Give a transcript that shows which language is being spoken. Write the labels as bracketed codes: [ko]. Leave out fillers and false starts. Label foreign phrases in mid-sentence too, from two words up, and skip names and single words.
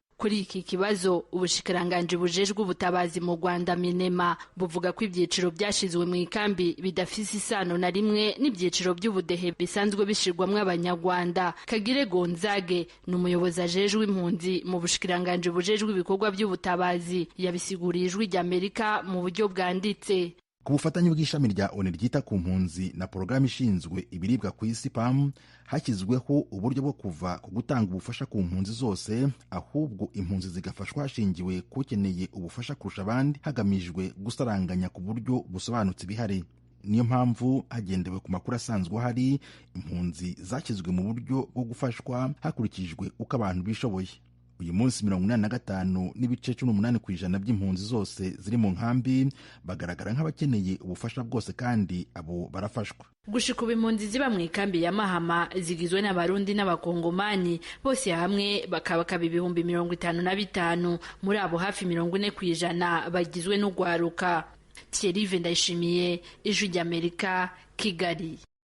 [rn] Kuri iki kibazo ubushikiranganji bujejwe ubutabazi mu Rwanda Minema buvuga ko ibyiciro byashizwe mu ikambi bidafise isano na rimwe n'ibyiciro by'ubudehe bisanzwe bishirwamwe abanyarwanda. Kagire Gonzage ni umuyobozi ajejwe impunzi mu bushikiranganji bujejwe ibikorwa by'ubutabazi, yabisiguriye Ijwi rya Amerika mu buryo bwanditse. [rw] ku bufatanye bw'ishami rya ONU ryita ku mpunzi na porogaramu ishinzwe ibiribwa ku isi PAM hashyizweho uburyo bwo kuva ku gutanga ubufasha ku mpunzi zose, ahubwo impunzi zigafashwa hashingiwe kukeneye ubufasha kurusha abandi, hagamijwe gusaranganya ku buryo busobanutse ibihari. Niyo mpamvu hagendewe ku makuru asanzwe ahari, impunzi zashyizwe mu buryo bwo gufashwa hakurikijwe uko abantu bishoboye. Uyu munsi 85.18% by'impunzi zose ziri mu nkambi bagaragara nk'abakeneye ubufasha bwose, kandi abo barafashwa. [rn] Gushika ubu impunzi ziba mu ikambi ya Mahama zigizwe n'abarundi n'abakongomani, bose hamwe bakaba 55,000. Muri abo hafi 40% bagizwe n'ugwaruka. Thierry Ndayishimiye, Ijwi ry'Amerika, Kigali.